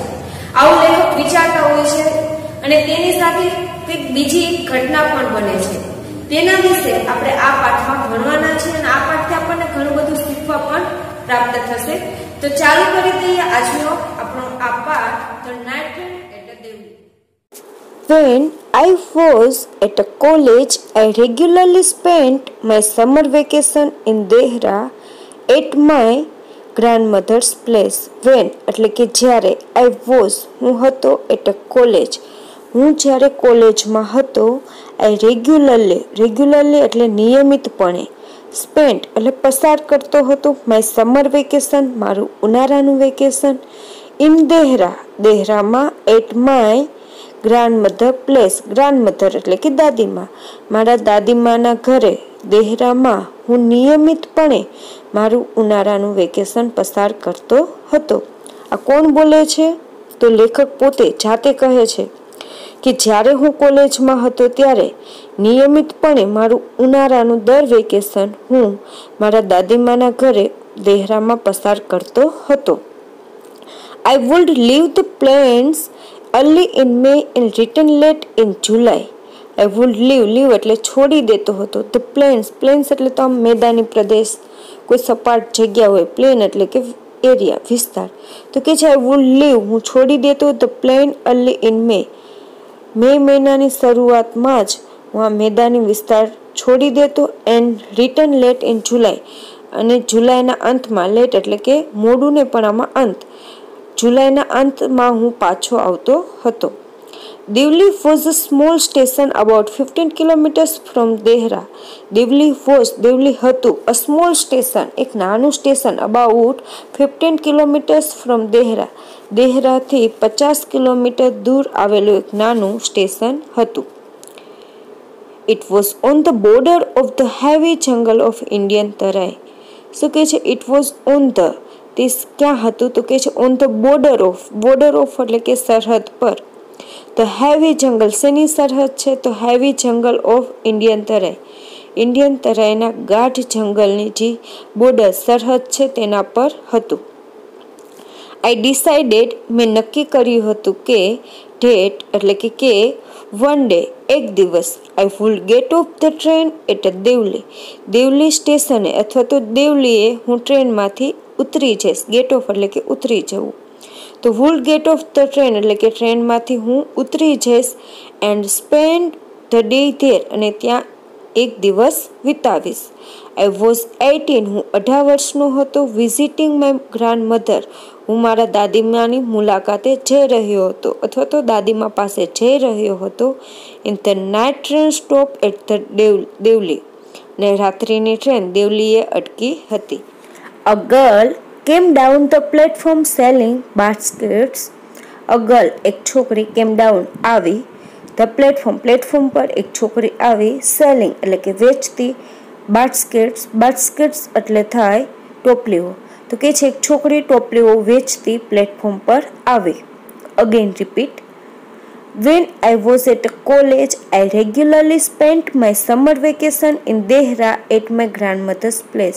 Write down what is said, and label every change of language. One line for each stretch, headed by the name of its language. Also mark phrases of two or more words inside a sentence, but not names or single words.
Gujarati: આવું લેખક વિચારતા હોય છે અને તેની સાથે કંઈક બીજી એક ઘટના પણ બને છે. તેના વિશે આપણે આ પાઠમાં ભણવાના છે અને આ પાઠથી આપણને ઘણું બધું શીખવા પણ પ્રાપ્ત થશે. તો ચાલુ કરી દઈએ આજનો આપણો આ પાઠ,
English: The Night Train at Devli. When I was at a college, I regularly spent my summer vacation in Dehra at my grandmother's place.
Gujarati: When એટલે કે જ્યારે
English: I was
Gujarati: હું હતો
English: at a college
Gujarati: હું જ્યારે કોલેજમાં હતો,
English: I regularly
Gujarati: એટલે નિયમિતપણે, spent એટલે પસાર કરતો હતો,
English: my summer vacation
Gujarati: મારું ઉનાળાનું વેકેશન, in દેહરામાં,
English: at my grandmother place,
Gujarati: ગ્રાન્ડમધર એટલે કે દાદીમા, મારા દાદીમાના ઘરે દેહરામાં હું નિયમિતપણે મારું ઉનાળાનું વેકેશન પસાર કરતો હતો. આ કોણ બોલે છે? તો લેખક પોતે જાતે કહે છે કે જ્યારે હું કોલેજમાં હતો ત્યારે નિયમિતપણે મારું ઉનાળાનું દર વેકેશન હું મારા દાદીમાના ઘરે દેહરામાં પસાર કરતો હતો.
English: I would leave the plains early in May and return late in July. I would leave
Gujarati: એટલે છોડી દેતો હતો.
English: The plains
Gujarati: એટલે તો આમ મેદાની પ્રદેશ, કોઈ સપાટ જગ્યા હોય. પ્લેન એટલે કે એરિયા, વિસ્તાર. તો કે છે
English: I would leave
Gujarati: હું છોડી દેતો
English: the plain early in May.
Gujarati: મે મહિનાની શરૂઆતમાં જ હું આ મેદાની વિસ્તાર છોડી દેતો
English: and return late in July
Gujarati: અને જુલાઈના અંતમાં, લેટ એટલે કે મોડું ને પણ આમાં અંત, જુલાઈના અંતમાં હું પાછો આવતો હતો.
English: Devli was a small station about 15 kilometers from Dehra. Devli હતું a small station
Gujarati: એક નાનું સ્ટેશન
English: about 15 kilometers from Dehra.
Gujarati: દેહરાથી 50 કિલોમીટર દૂર આવેલું એક નાનું સ્ટેશન હતું.
English: It was on the border of the heavy jungle of Indian Tarai.
Gujarati: શું કહે છે?
English: It was on the
Gujarati: તે ક્યાં હતું? તો કે છે
English: on the border of
Gujarati: એટલે કે સરહદ પર.
English: The heavy jungle
Gujarati: શેની સરહદ છે?
English: તો heavy jungle of Indian Tarai.
Gujarati: ઇન્ડિયન તરાઈના ગાઢ જંગલની જે બોર્ડર સરહદ છે તેના પર હતું.
English: I decided
Gujarati: મેં નક્કી કર્યું હતું કે ડેટ એટલે કે
English: one day
Gujarati: એક દિવસ
English: I would get off the train at a
Gujarati: દેવલી સ્ટેશને અથવા તો દેવલીએ હું ટ્રેનમાંથી ઉતરી જઈશ.
English: get off
Gujarati: એટલે કે ઉતરી જવું. તો
English: would get off the train
Gujarati: એટલે કે ટ્રેનમાંથી હું ઉતરી જઈશ
English: and spend the day there
Gujarati: અને ત્યાં એક દિવસ વિતાવીશ.
English: I was
Gujarati: 18 હું 18 વર્ષનો હતો.
English: visiting my grandmother
Gujarati: હું મારા દાદીમાની મુલાકાતે જઈ રહ્યો હતો અથવા તો દાદીમા પાસે જઈ રહ્યો હતો.
English: in the night train stop at the દેવલી
Gujarati: ને રાત્રિની ટ્રેન દેવલીએ અટકી હતી.
English: A girl came down the platform selling baskets. A girl
Gujarati: એક છોકરી
English: came down
Gujarati: આવી,
English: the platform
Gujarati: પર એક છોકરી આવી, selling એટલે કે વેચતી, baskets એટલે થાય ટોપલીઓ. તો કે છે એક છોકરી ટોપલીઓ વેચતી પ્લેટફોર્મ પર આવી.
English: again repeat. When I was at college, I regularly spent my summer vacation in Dehra at my grandmother's place.